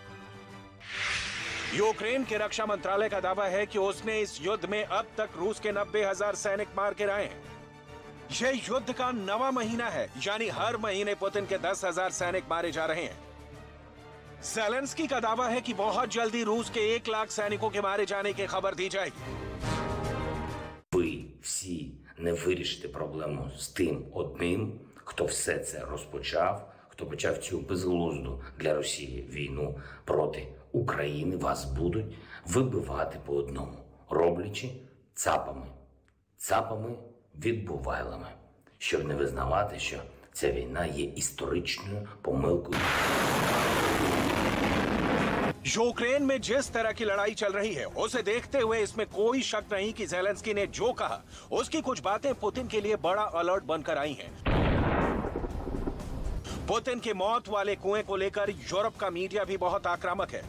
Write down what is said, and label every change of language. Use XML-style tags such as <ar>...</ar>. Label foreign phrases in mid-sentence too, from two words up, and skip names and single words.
<hi>यूक्रेन के रक्षा मंत्रालय का दावा है कि उसने इस युद्ध में अब तक रूस के 90,000 सैनिक मार गिराए हैं। यह युद्ध का 9वां महीना है, यानी हर महीने पुतिन के 10,000 सैनिक मारे जा रहे हैं। ज़ेलेंस्की का दावा है कि बहुत जल्दी रूस के 1 लाख सैनिकों के मारे जाने की खबर दी जाएगी।</hi> <uk>Вы всі не вирішите проблему з тим одним, хто все це розпочав, хто почав цю безглузду для Росії війну проти України, вас будуть вибивати по одному, роблячи цапами відбувайлами, щоб не визнавати, що ця війна є історичною помилкою.</uk> <hi>यूक्रेन में जिस तरह की लड़ाई चल रही है उसे देखते हुए इसमें कोई शक नहीं कि ज़ेलेंस्की ने जो कहा उसकी कुछ बातें पुतिन के लिए बड़ा अलर्ट बनकर आई हैं। पुतिन की मौत वाले कुएं को लेकर यूरोप का मीडिया भी बहुत आक्रामक है।</hi>